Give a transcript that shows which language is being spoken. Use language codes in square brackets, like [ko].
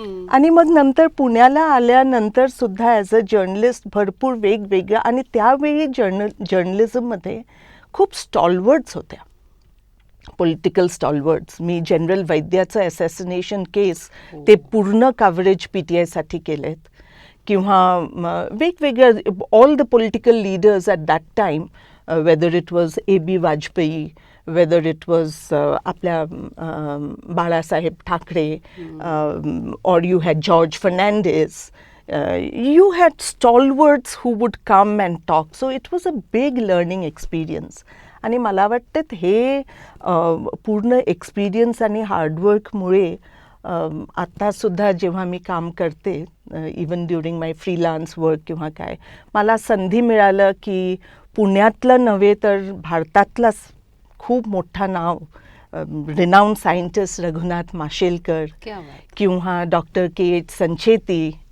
[mr] आणि मग नंतर पुण्याला आल्यानंतर सुद्धा [en] as a journalist [mr] भरपूर वेगवेगळ्या. आणि त्यावेळी जर्नलिझममध्ये खूप स्टॉलवर्ड्स होत्या, पॉलिटिकल स्टॉलवर्ड्स. मी जनरल वैद्याचं ॲसॅसिनेशन केस ते पूर्ण कव्हरेज PTIसाठी केलेत. किंवा वेगवेगळ्या [en] All the political leaders at that time, whether it was AB Vajpayee, whether it was आपल्या Balasaheb Thackeray, or you had George Fernandez, you had stalwarts who would come and talk. So it was a big learning experience. [mr] आणि मला वाटतं हे पूर्ण experience आणि हार्डवर्कमुळे आत्तासुद्धा जेव्हा मी काम करते, [en] even during my freelance work [mr] किंवा काय, मला संधी मिळालं की पुण्यातलं नव्हे तर भारतातलाच खूप मोठा नाव [en] renowned scientist [mr] रघुनाथ माशेलकर किंवा डॉक्टर KH संचेती,